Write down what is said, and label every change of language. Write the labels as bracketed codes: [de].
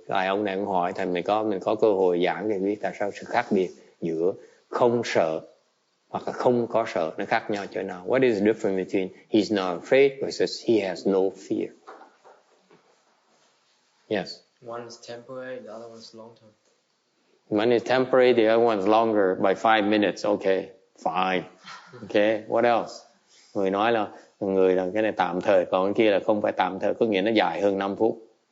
[vi] Tại ông này cũng hỏi, thành mình có cơ hội giảng để biết tại sao sự khác biệt giữa không sợ hoặc là không có sợ, nó khác nhau chỗ nào? [en] What is the difference between he's not afraid versus he has no fear? Yes. One is temporary, the other one is long term. One is temporary, the other one is longer by 5 minutes. Okay, fine. Okay, what else? [vi] Người nói là cái này tạm thời, còn cái kia là không phải tạm thời, có nghĩa nó dài hơn 5 phút.